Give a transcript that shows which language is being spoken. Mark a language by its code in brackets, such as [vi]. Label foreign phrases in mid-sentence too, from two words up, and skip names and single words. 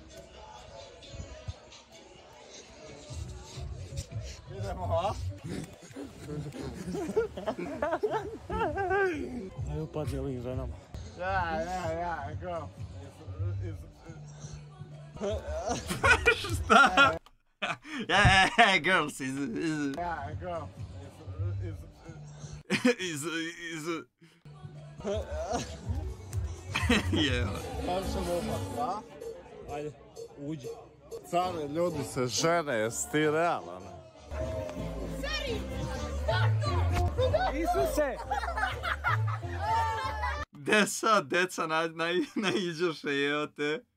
[sr] Idemo, a? Aj upadni ovim ženama. [en] Ja, go. [sr] Šta? [en] Yeah, girls is Ja, go. yeah. [sr] Kad ćemo upati, a? Ajde, uđi. Care ljudi se žene, jesi ti realan? Isuse! Gde sad deca naiđoše, evo te.